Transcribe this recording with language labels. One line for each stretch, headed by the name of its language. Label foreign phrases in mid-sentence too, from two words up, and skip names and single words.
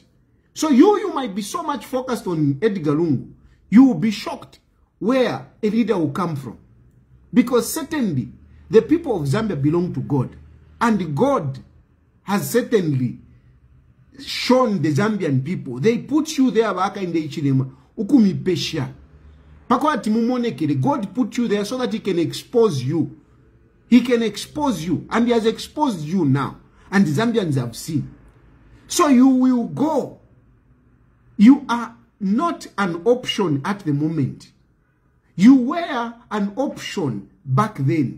English: So you might be so much focused on Edgar Lungu, you will be shocked where a leader will come from. Because certainly, the people of Zambia belong to God. And God has certainly shown the Zambian people. They put you there,
Bemba: Hakainde Hichilema, ukumi pesha. Pakwati mumonekele,
English: God put you there so that he can expose you. He can expose you. And he has exposed you now. And the Zambians have seen. So you will go. You are not an option at the moment. You were an option back then.